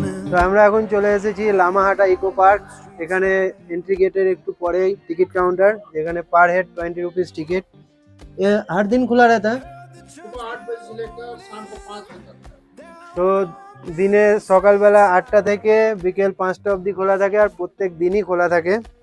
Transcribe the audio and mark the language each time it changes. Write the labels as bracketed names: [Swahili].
[Bangla] তো আমরা এখন চলে এসেছি লামাহাটা ইকো পার্ক। এখানে এন্ট্রি গেটের একটু পরেই টিকিট কাউন্টার, যেখানে পার হেড [Hindi] 20 रुपीज टिकट। ये हर दिन खुला रहता है? सुबह 8 बजे से लेकर शाम को 5 बजे तक। [Bangla] তো দিনে সকালবেলা 8টা থেকে বিকেল 5টা অবধি খোলা থাকে, আর প্রত্যেক দিনই খোলা থাকে।